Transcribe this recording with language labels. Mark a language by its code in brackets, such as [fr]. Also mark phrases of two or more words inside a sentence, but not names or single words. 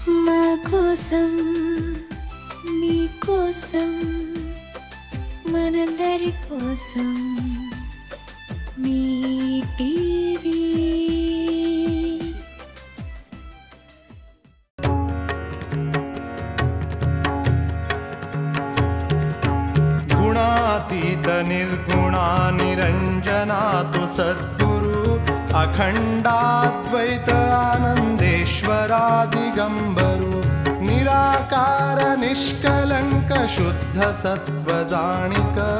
[te] మా కోసం మీ కోసం మనందరి కోసం మీ టీవీ [mr] गुणातीत निर्गुणा निरंजना तु सद्गुरु अखंडाद्वैत आनंदेश्वरा दिगंबरु निराकार निष्कलंक शुद्ध सत्व जाणिक